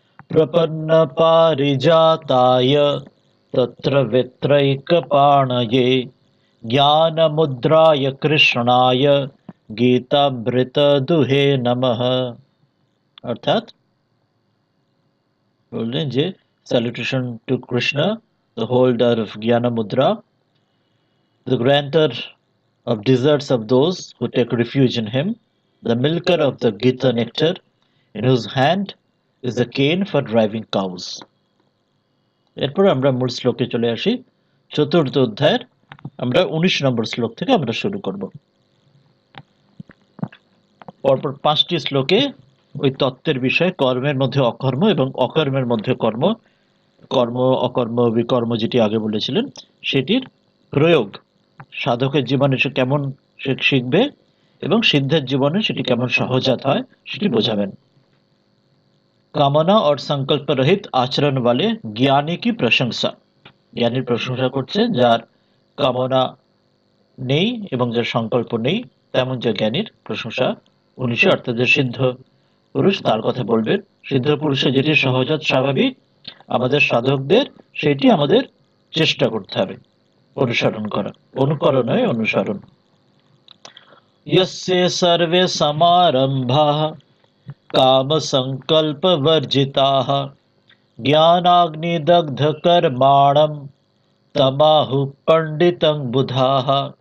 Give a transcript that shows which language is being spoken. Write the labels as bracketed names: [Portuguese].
[Sanskrit] প্রপন্ন পারিজাতায় তত্র বিত্রৈকপাণয়ে জ্ঞানমুদ্রায় কৃষ্ণায় গীতামৃত দুহে নমঃ। [Bangla] অর্থাৎ বললেন যে [English] salutation to Krishna, the holder of Jnana Mudra, the granter of desserts of those who take refuge in him, the milker of the Gita nectar, in whose hand is the cane for driving cows. [Bangla] এরপর আমরা মূল শ্লোকে চলে আসি। চতুর্থ অধ্যায়ের আমরা 19 নম্বর শ্লোক থেকে আমরা শুরু করব। পরপর 5টি শ্লোকে ওই তত্ত্বের বিষয়, কর্মের মধ্যে অকর্ম এবং অকর্মের মধ্যে কর্ম, কর্ম, অকর্ম, বিকর্ম যেটি আগে বলেছিলেন সেটির প্রয়োগ সাধকের জীবনে সে কেমন সে শিখবে এবং সিদ্ধের জীবনে সেটি কেমন সহজাত হয় সেটি বোঝাবেন। [Hindi] কামনা और संकल्प रहित आचरण वाले ज्ञानी की प्रशंसा। [Bangla] জ্ঞানীর প্রশংসা করছে যার কামনা নেই এবং যার সংকল্প নেই, তেমন যে জ্ঞানীর প্রশংসা 19, অর্থাৎ যে সিদ্ধ পুরুষ তার কথা বলবেন। সিদ্ধ পুরুষের যেটি সহজাত স্বাভাবিক, আমাদের সাধকদের সেটি আমাদের চেষ্টা করতে হবে অনুসরণ করা, অনুকরণ নয় অনুসরণ। [Sanskrit] यस्य सर्वे समारंभाः काम संकल्प वर्जिताः ज्ञानाग्निदग्ध कर्माणं तमाहु पंडितं बुधाः।